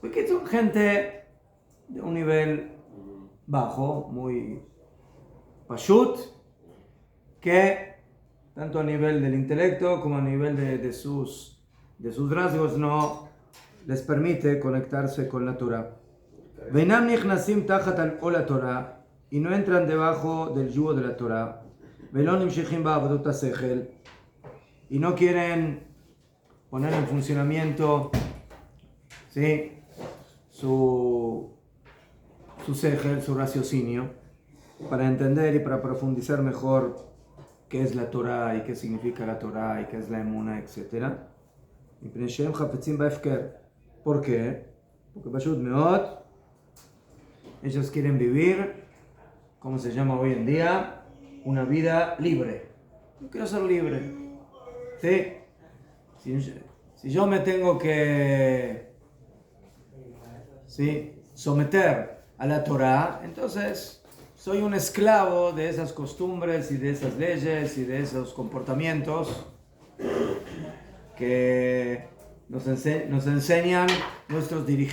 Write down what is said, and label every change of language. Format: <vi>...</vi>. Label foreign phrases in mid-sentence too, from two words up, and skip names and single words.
<es>Porque son gente de un nivel bajo, muy pashut, que tanto a nivel del intelecto como a nivel de sus rasgos no les permite conectarse con la Torah.</es> <he>ואינם נכנסים תחת עול התורה,</he> <es>y no entran debajo del yugo de la Torah.</es> <he>ולא נמשכים בעבודות השכל,</he> <es>y no quieren poner en funcionamiento, ¿sí?, su sechel, su raciocinio, para entender y para profundizar mejor qué es la Torah y qué significa la Torah y qué es la emuna, etc. ¿Por qué? Porque pashut meot, ellos quieren vivir, como se llama hoy en día, una vida libre. Yo quiero ser libre. ¿Sí? Si yo me tengo que someter a la Torah, entonces soy un esclavo de esas costumbres y de esas leyes y de esos comportamientos que nos enseñan nuestros dirigentes.</es>